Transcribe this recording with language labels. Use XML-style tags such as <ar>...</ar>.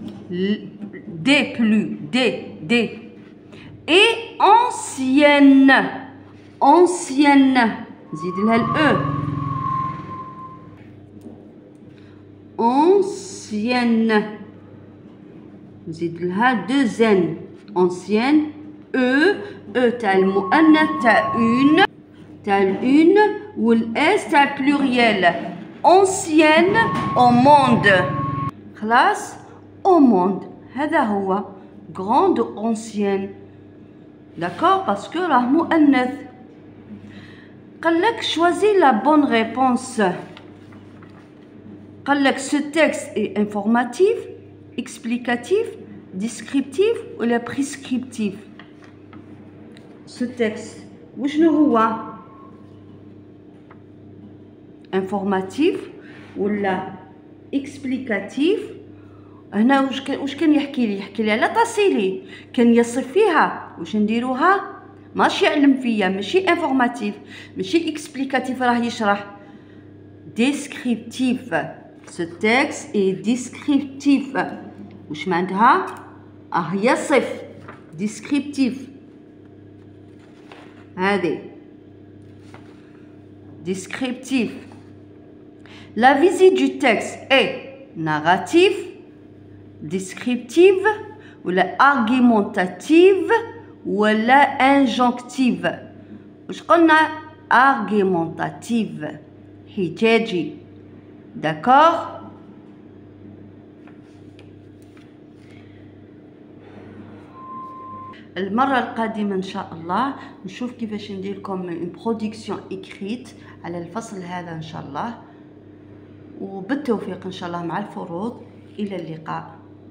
<fr>Des plus, des. Et ancienne.</fr> <ar>Ancienne. زيد لها الأ.</ar> <fr>Ancienne.</fr> <ar>زيد لها deux N.</ar> <fr>Ancienne.</fr> <ar>تاع المؤنث تاع une والإس تاع pluriel.</ar> <fr>Ancienne au monde.</fr> <ar>خلاص</ar> <fr>au monde.</fr> <ar>هذا هو</ar> <fr>grande ancienne. D'accord? Parce que</fr> <ar>راه مؤنث. قال لك</ar> <fr>choisis la bonne réponse. قال لك ce texte est informatif, explicatif, descriptif ou prescriptif. Ce texte</fr> <ar>وشنو هو؟</ar> <fr>informatif ولا explicatif.</fr> <ar>هنا واش كان يحكي لي على تاسيلي، كان يصف فيها. واش نديروها؟ ماشي يعلم فيا، ماشي</ar> <fr>انفورماتيف،</fr> <ar>ماشي</ar> <fr>اكسبليكاتيف</fr> <ar>راه يشرح.</ar> <fr>ديسكريبتيف. ce texte est descriptif.</fr> <ar>واش معناتها؟ يصف. ديسكريبتيف. هذه descriptif.</ar> <fr>La visite du texte est narrative, descriptive ou argumentative ou injonctive.</fr> <ar>واش قلنا؟ argumentative. حجاجي. D'accord? المرة القادمة إن شاء الله نشوف كيفاش ندير لكم</ar> <fr>اون برودكسيون إكريت</fr> <ar>على الفصل هذا إن شاء الله، وبالتوفيق إن شاء الله مع الفروض. إلى اللقاء.</ar>